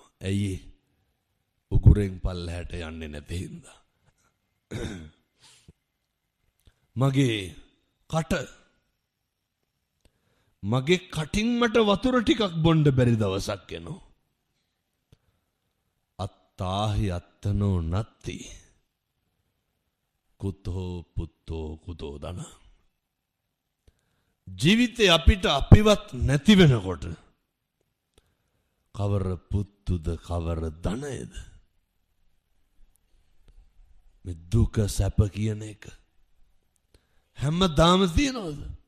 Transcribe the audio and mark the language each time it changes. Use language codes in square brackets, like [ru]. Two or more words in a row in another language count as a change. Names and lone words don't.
[si] ඇයි? උගුරෙන් පල්ලහැට යන්නේ නැති හින්දා. මගේ කටින් මට වතුර ටිකක් බොණ්ඩ බැරි දවසක් එනවා. [pi] අත්තාහි අත්තනෝ නත්ති කුතෝ පුත්තෝ කුතෝ දන. [si] ජීවිතේ අපිට අපිවත් නැති වෙනකොට කවර පුත්තුද කවර ධනයද? මේ දුක සැප කියන එක හැමදාම තියෙනවද?